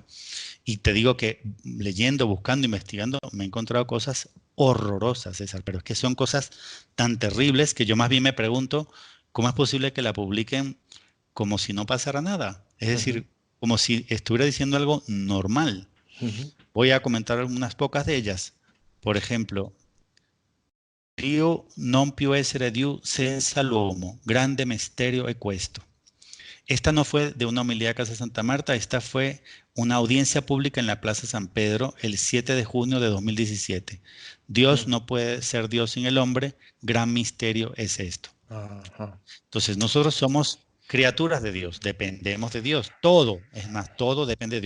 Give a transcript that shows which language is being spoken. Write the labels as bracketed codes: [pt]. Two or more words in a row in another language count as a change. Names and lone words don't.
[es] Y te digo que leyendo, buscando, investigando, me he encontrado cosas horrorosas, César, pero es que son cosas tan terribles que yo más bien me pregunto, ¿cómo es posible que la publiquen como si no pasara nada? Es ujú, decir, como si estuviera diciendo algo normal. ujú, Voy a comentar unas pocas de ellas. Por ejemplo, [it] Dio non più essere Diu senza l'uomo, grande misterio e questo. [es] Esta no fue de una homilía a Casa Santa Marta, esta fue una audiencia pública en la Plaza San Pedro el 7 de junio de 2017. Dios ujú. no puede ser Dios sin el hombre, gran misterio es esto. Ajá. Entonces nosotros somos criaturas de Dios, dependemos de Dios, todo, es más, todo depende de Dios.